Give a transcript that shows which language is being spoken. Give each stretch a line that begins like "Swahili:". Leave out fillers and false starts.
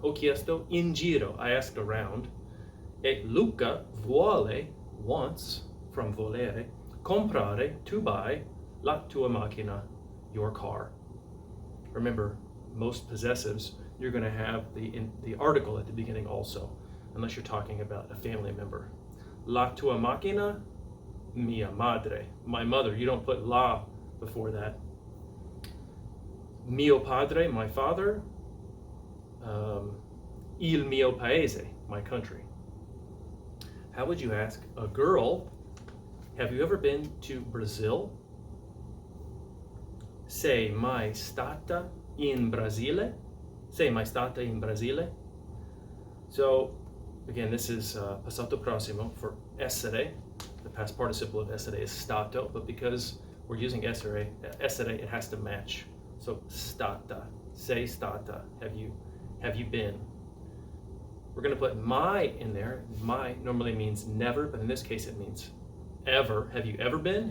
Italian: Ho chiesto in giro,
English: I asked around.
Italian: E Luca vuole,
English: wants,
Italian: from volere, comprare,
English: to buy,
Italian: la tua macchina,
English: your car. Remember, most possessives, you're going to have the article at the beginning also, unless you're talking about a family member.
Italian: La tua macchina, mia madre,
English: my mother. You don't put la before that.
Italian: Mio padre,
English: my father.
Italian: Il mio paese,
English: my country. How would you ask a girl, have you ever been to Brazil?
Italian: Sei mai stata in Brasile? Sei mai stata in Brasile?
English: So, again, this is passato prossimo for essere. The past participle of essere is stato, but because we're using essere, it has to match. So, stata,
Italian: sei stata,
English: have you been? We're going to put mai in there. Mai normally means never, but in this case it means ever. Have you ever been?